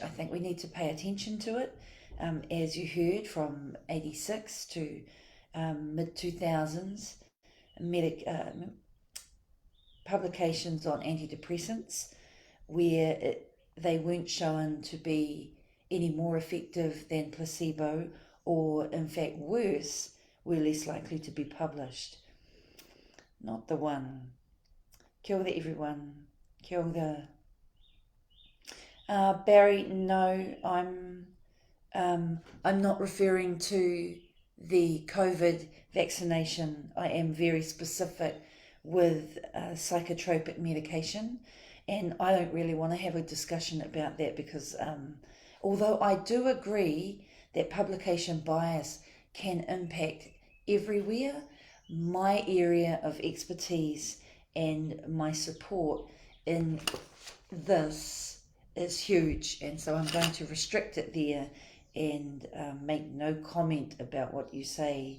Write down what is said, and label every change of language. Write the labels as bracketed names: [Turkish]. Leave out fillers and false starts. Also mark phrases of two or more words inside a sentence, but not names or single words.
[English] I think we need to pay attention to it. As you heard, from 86 to mid-2000s, publications on antidepressants where they weren't shown to be any more effective than placebo, or in fact worse, we're less likely to be published. Not the one. [Māori] Kia ora everyone. Kia ora. [English] Barry, no, I'm not referring to the COVID vaccination. I am very specific with psychotropic medication, and I don't really want to have a discussion about that because although I do agree that publication bias can impact everywhere, my area of expertise and my support in this is huge, and so I'm going to restrict it there and make no comment about what you say.